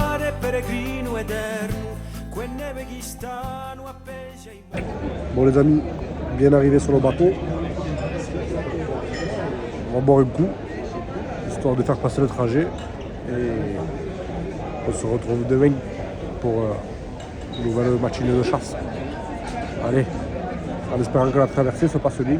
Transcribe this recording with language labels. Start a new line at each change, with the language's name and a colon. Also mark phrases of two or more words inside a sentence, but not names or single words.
Italian: peregrino eterno, quelle neve che stanno appese ai...
French: Bon les amis, bien arrivé sur le bateau. On va boire un coup, histoire de faire passer le trajet. Et on se retrouve demain pour une nouvelle matinée de chasse. Allez, en espérant que la traversée se passe bien.